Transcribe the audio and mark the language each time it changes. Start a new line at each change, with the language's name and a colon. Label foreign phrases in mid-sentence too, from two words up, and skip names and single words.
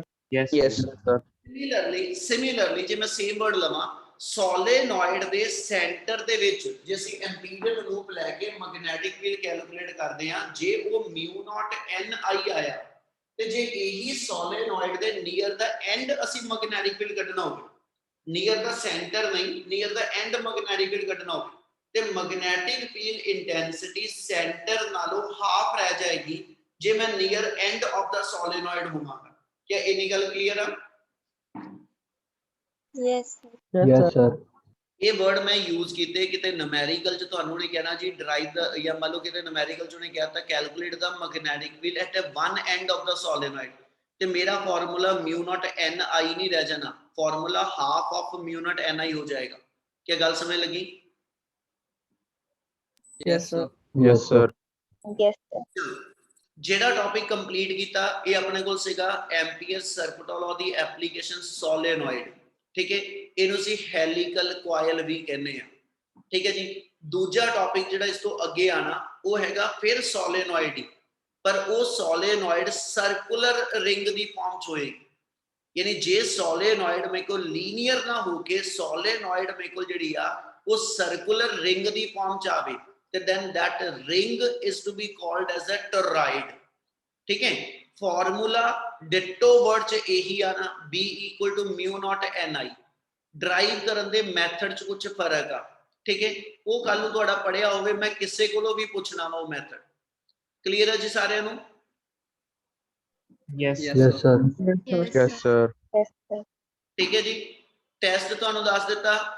English: Yes, Yes. sir.
Punjabi: ਸਿਮਿਲਰਲੀ ਜੇ ਮੈਂ
English: same word
Punjabi: ਲਵਾਂ, ਸੋਲੇਨੋਇਡ ਦੇ ਸੈਂਟਰ ਦੇ ਵਿੱਚ ਜੇ ਅਸੀਂ
English: Amperian loop
Punjabi: ਲੈ ਕੇ
English: magnetic field calculate
Punjabi: ਕਰਦੇ ਹਾਂ, ਜੇ ਉਹ
English: mu naught ni
Punjabi: ਆਇਆ ਤੇ ਜੇ ਇਹੀ ਸੋਲੇਨੋਇਡ ਦੇ
English: near the end
Punjabi: ਅਸੀਂ
English: magnetic field
Punjabi: ਕੱਢਣਾ ਹੋਵੇ,
English: near the centre
Punjabi: ਨਹੀਂ,
English: near the end magnetic field
Punjabi: ਕੱਢਣਾ ਹੋਵੇ, ਤੇ
English: magnetic field intensity centre
Punjabi: ਨਾਲੋਂ ਹਾਫ ਰਹਿ ਜਾਏਗੀ ਜੇ ਮੈਂ
English: near end of the solenoid
Punjabi: ਹੋਵਾਂਗਾ। ਕਿਆ ਇਨ੍ਹੀਂ ਗੱਲ ਕਲੀਅਰ ਹੈ?
English: Yes, sir. Yes, sir.
Punjabi: ਯੇ ਵਰਡ ਮੈਂ ਯੂਜ਼ ਕੀਤੇ ਕਿਤੇ ਨਿਊਮੇਰੀਕਲ ਚ ਤੁਹਾਨੂੰ ਨੇ ਕਹਿਣਾ ਜੀ ਡਰਾਈਵ ਦਾ, ਜਾਂ ਮੰਨ ਲਓ ਕਿਤੇ न्यूमेरिकल ਚ ਉਹਨੇ ਕਹਿਤਾ
English: calculate the magnetic field at one end of the solenoid,
Punjabi: ਤੇ ਮੇਰਾ ਫਾਰਮੂਲਾ
English: mu naught ni
Punjabi: ਨਹੀਂ ਰਹਿ ਜਾਣਾ, ਫਾਰਮੂਲਾ
English: half of mu naught ni
Punjabi: ਹੋ ਜਾਏਗਾ। ਕੀ ਗੱਲ ਸਮਝ ਲੱਗੀ?
English: Yes, sir. Yes, sir. Yes, sir.
Punjabi: ਜਿਹੜਾ
English: topic complete
Punjabi: ਕੀਤਾ ਇਹ ਆਪਣੇ ਕੋਲ ਸੀਗਾ ਐਂਪੀਅਰ ਸਰਕਟ ਲਾਅ ਦੀ
English: application solenoid,
Punjabi: ਠੀਕ ਹੈ। ਇਹਨੂੰ ਅਸੀਂ
English: helical coil
Punjabi: ਵੀ ਕਹਿੰਦੇ ਆ, ਠੀਕ ਹੈ ਜੀ। ਦੂਜਾ ਟੌਪਿਕ ਜਿਹੜਾ ਇਸ ਤੋਂ ਅੱਗੇ ਆਣਾ ਉਹ ਹੈਗਾ ਫਿਰ ਸੋਲੇਨੋਇਡ ਹੀ, ਪਰ ਉਹ
English: solenoid circular ring
Punjabi: ਦੀ ਫਾਰਮ ਚ ਹੋਏਗੀ, ਯਾਨੀ ਜੇ ਸੋਲੇਨੋਇਡ ਮੇਰੇ ਕੋਲ ਲੀਨੀਅਰ ਨਾ ਹੋ ਕੇ ਸੋਲੇਨੋਇਡ ਮੇਰੇ ਕੋਲ ਜਿਹੜੀ ਆ ਉਹ
English: circular ring
Punjabi: ਦੀ ਫਾਰਮ ਚ ਆਵੇ,
English: then that ring is to be called as a toroid,
Hindi: ठीक है।
Punjabi: ਫਾਰਮੂਲਾ ਡਿਟੋ ਵਰਡ ਚ ਯਹੀ ਆਣਾ
English: B equal to mu naught ni।
Punjabi: ਡਰਾਈਵ ਕਰਨ ਦੇ ਮੈਥਡ ਚ ਕੁਛ ਫਰਕ ਆ, ਠੀਕ ਹੈ, ਵੋ ਕੱਲ੍ਹ ਨੂੰ ਤੁਹਾਡਾ ਪੜ੍ਹਿਆ ਹੋਵੇ, ਮੈਂ ਕਿਸੇ ਕੋਲੋਂ ਭੀ ਪੁੱਛਣਾ ਵਾ ਵੋ ਮੈਥਡ। ਕਲੀਅਰ ਹੈ ਜੀ सारिਆਂ ਨੂੰ?
English: Yes, Yes, yes, sir. Yes, Yes, sir. Yes, sir.
Punjabi: ਠੀਕ ਹੈ ਜੀ। ਟੈਸਟ ਤੁਹਾਨੂੰ ਦੱਸ ਦਿੱਤਾ